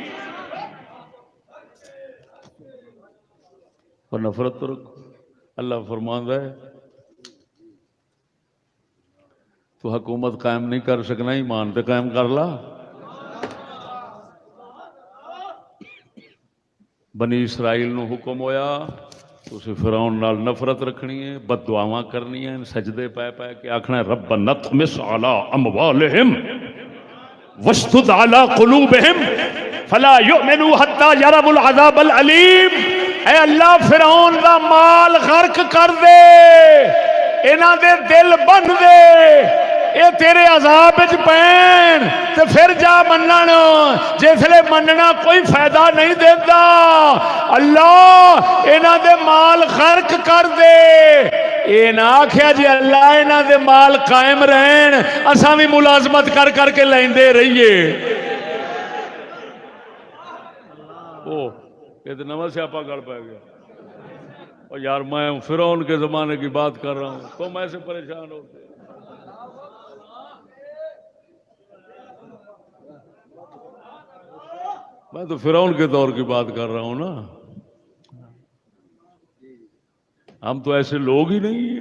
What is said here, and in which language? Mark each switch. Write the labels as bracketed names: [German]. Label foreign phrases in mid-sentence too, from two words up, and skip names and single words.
[Punjabi] اور نفرت تو رکھو۔ اللہ فرماندا ہے تو حکومت قائم نہیں کر سکنا، ایمان تے قائم کر لا۔ بنی اسرائیل نو حکم ہویا تسی فرعون نال نفرت رکھنی ہے، بد دعاواں کرنی ہیں، سجدے پے پے کے آکھنا ہے [Arabic] رب نطمس علی اموالہم واشدد علی قلوبہم فلا یؤمنوا حتی یروا العذاب العلیم۔ [Punjabi] اے اللہ فرعون دا مال غرق کر دے، انہاں دے دل بن دے، اے تیرے عذاب وچ پین تے پھر جا منن، جسلے مننا کوئی فائدہ نہیں دیندا۔ اللہ انہاں دے مال غرق کر دے۔ اے نہ آکھیا جی اللہ انہاں دے مال قائم رہن، اساں بھی ملازمت کر کر کے لیندے رہیے۔ او یہ تو نواں سیاپا گڑ پہ گیا۔ [Urdu] اور یار میں فرعون کے زمانے کی بات کر رہا ہوں، تم ایسے پریشان ہوتے۔ میں تو فرعون کے دور کی بات کر رہا ہوں نا، ہم تو ایسے لوگ ہی نہیں ہیں۔